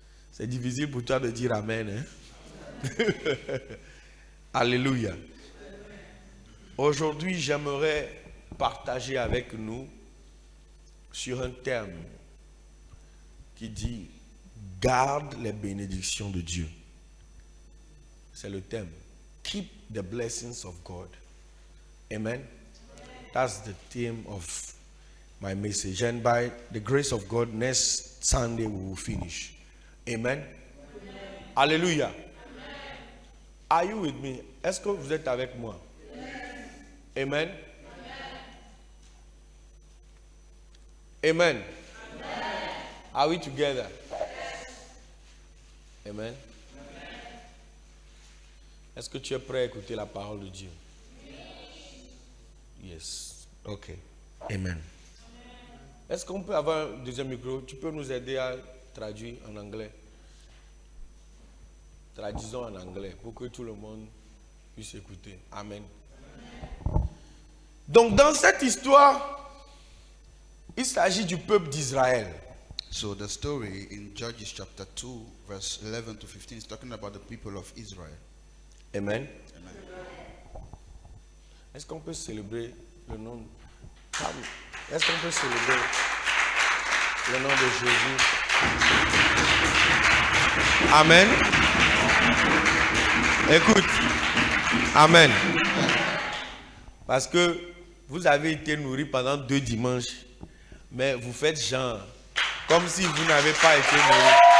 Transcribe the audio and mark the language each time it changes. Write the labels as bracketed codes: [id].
[fr] C'est difficile pour toi de dire Amen. Hein? Alléluia. Aujourd'hui, j'aimerais partager avec nous sur un terme qui dit « Garde les bénédictions de Dieu ». C'est le thème. [en] Keep the blessings of God. Amen. That's the theme of my message. And by the grace of God, next Sunday we will finish. Amen. Alléluia. Are you with me? [fr] Est-ce que vous êtes avec moi? Amen. [en] Amen. Are we together? Amen. [fr] Est-ce que tu es prêt à écouter la parole de Dieu? [en] Yes. Ok. [fr] Amen. Est-ce qu'on peut avoir un deuxième micro? Tu peux nous aider à traduire en anglais? Traduisons en anglais pour que tout le monde puisse écouter. Amen. Donc dans cette histoire, il s'agit du peuple d'Israël. [en] So the story in Judges chapter 2 verse 11 to 15 is talking about the people of Israel. [fr] Amen. Amen. Est-ce qu'on peut célébrer le nom? Est-ce qu'on peut célébrer le nom de Jésus? Amen. Écoute. Amen. Parce que vous avez été nourris pendant 2 dimanches, mais vous faites genre comme si vous n'avez pas été nourris.